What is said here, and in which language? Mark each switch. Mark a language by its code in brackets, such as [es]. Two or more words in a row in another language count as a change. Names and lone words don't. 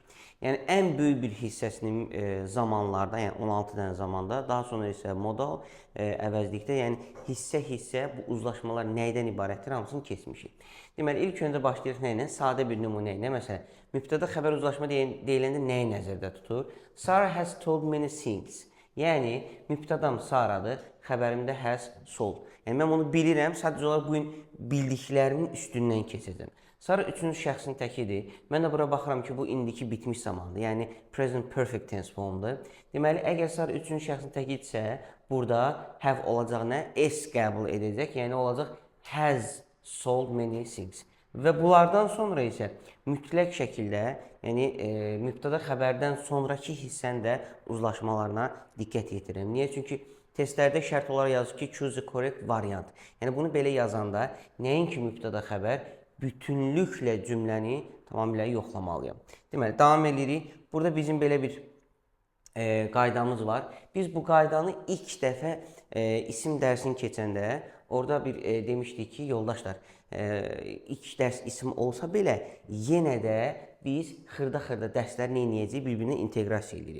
[az] Yəni ən böyük bir hissəsini zamanlarda, yəni 16 dənə zamanda, daha sonra isə modal əvəzlikdə, yəni hissə-hissə bu uzlaşmalar nəydən ibarətdir, hamısını keçmişik. Deməli, ilk öncə başlayırıq nə ilə? Sadə bir nümunə ilə. Məsələn, mübtəda xəbər uzlaşma deyiləndə nəyi nəzərdə tutur? [en] Sarah has told many things. [az] Yəni, mübtədam Saradır, xəbərimdə [en] has sold. [az] Yəni, mən bunu bilirəm, sadəcə olaraq bugün bildiklərimin üstündən keçəcəm. Sara üçüncü şəxsin təkidir. Mən də bura baxıram ki, bu indiki bitmiş zamandır. Yəni, [en] present perfect tense [az] formdur. Deməli, əgər Sara üçüncü şəxsin təkidirsə, burada have olacaq nə? S qəbul edəcək. Yəni, olacaq [en] has sold many things. [az] Və bunlardan sonra isə mütləq şəkildə, yəni mübtəda xəbərdən sonraki hissənin də uzlaşmalarına diqqət yetirin. Niyə? Çünki testlərdə şərt olaraq yazır ki, [en] choose the correct variant. [az] Yəni bunu belə yazanda nəinki mübtəda xəbər, bütünlüklə cümləni tamamilə yoxlamalıyam. Deməli, davam edirik. Burada bizim belə bir qaydamız var. Biz bu qaydanı ilk dəfə isim dərsini keçəndə orada bir demişdik ki, yoldaşlar, ilk dərs isim olsa belə, yenə də biz xırda-xırda dərslər nə edəcəyik, bir-birinə inteqrasiya edirik.